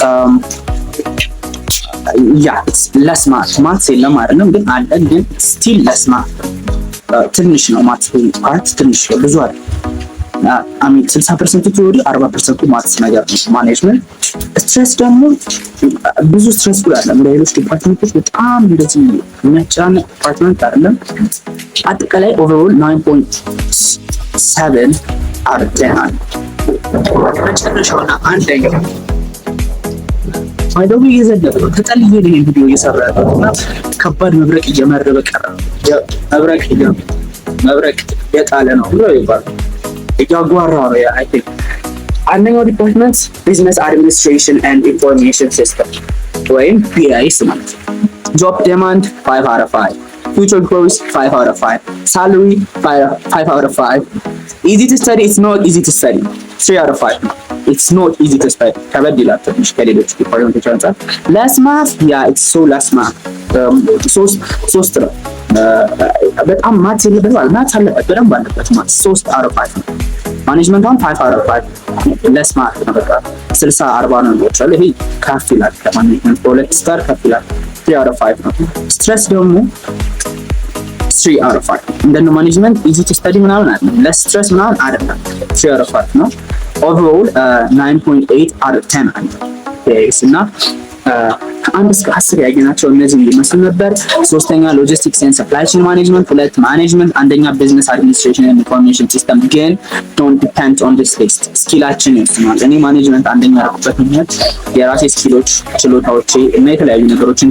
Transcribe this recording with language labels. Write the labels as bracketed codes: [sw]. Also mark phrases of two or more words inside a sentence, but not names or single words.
[en] less maths [am] የለም አይደለም ግን አለ ግን ስቲል [en] less maths [am] ትንሽ ነው። [en] maths part [am] ትንሽ ነው ብዙ አይደል። 60% ቲዮሪ 40% ማትስ ነገር ነው ማኔጅመንት። ስትሬስ ደግሞ ብዙ ስትሬስ አለ። ሌሎች ዲፓርትመንቶች በጣም እንደዚህ የሚያጫንቅ ዲፓርትመንት አይደለም። አጠቃላይ ኦቨርኦል 9.7 [en] out of 10 [am] መጨረሻውና አንደኛው አይደው እየዘለለ ነው። ተጠልዬ ይሄን ቪዲዮ እየሰራ ያለውና ከባድ መብረቅ እየመረበ ቀረ። መብረቅ የጣለ ነው ብሎ ይባላል። እያጓራ ነው ያ [en] I think [am] አንደኛው ዲፓርትመንት [en] business administration and information system [am] ወይም BIS ማለት ነው። [en] job demand 5 out of 5 future growth 5 out of 5 salary 5 out of 5 easy to study it's not easy to study [am] 3 out of 5 it's not easy to study ከበድ ይላል ትንሽ ከሌሎች ዲፓርትመንቶች አንፃር [en] less math yeah it's so less math [am] ሶስት ነው በጣም ማት የለበትም ማለት ማት አለበት በደንብ አለበት ማት [en] 3 out of 5 [am] ነው ማኔጅመንት [en] 5 out of 5 less math [am] ነው በቃ 60 40 ነው ይችላል ይሄ ከፍ ይላል ከማኔጅመንት በሁለት ስታር ከፍ ይላል [en] 3 out of 5 [am] ነው ስትረስ ደግሞ [en] 3 out of 5 [am] እንደነ ማኔጅመንት [en] easy to study [am] ምናምን አይደለም [en] less stress [am] ምናምን አይደለም [en] 3 out of 5 [am] ነው [en] overall 9.8 out of 10 [am] አለ እና ከአንድ እስከ 10 ያገኛቸው እነዚህ ይመስል ነበር። ሶስተኛ [en] logistics and supply chain management፣ [am] ሁለት ማኔጅመንት፣ አንደኛ [en] business administration and information system። [am] ግን [en] don't depend on this list [am] ስኪላችን ይወስናል። እኔ ማኔጅመንት አንደኛ ያልኩበት ምክንያት የራሴ ስኪሎች ችሎታዎቼ እና የተለያዩ ነገሮችን